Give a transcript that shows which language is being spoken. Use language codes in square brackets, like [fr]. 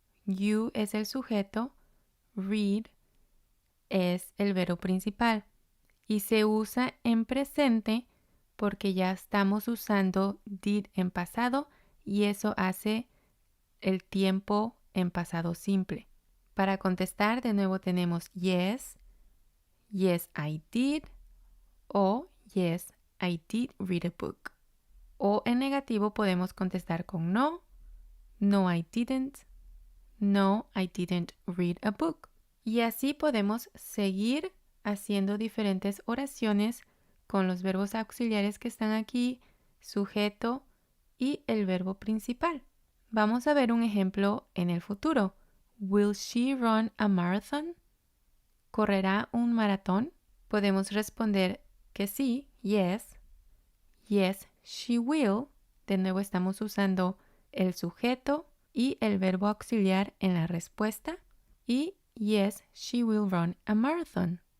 [es] You es el sujeto, read es el verbo principal y se usa en presente porque ya estamos usando did en pasado y eso hace el tiempo en pasado simple. Para contestar de nuevo tenemos [en] yes, yes I did [es] o [en] yes I did read a book. [es] O en negativo podemos contestar con [en] no, no I didn't, no I didn't read a book. [es] Y así podemos seguir haciendo diferentes oraciones con los verbos auxiliares que están aquí, sujeto y el verbo principal. Vamos a ver un ejemplo en el futuro. [en] Will she run a marathon? [es] ¿Correrá un maratón? Podemos responder que sí, yes. [en] Yes, she will. [es] De nuevo estamos usando el sujeto y el verbo auxiliar en la respuesta. [en] Y yes, she will run a marathon.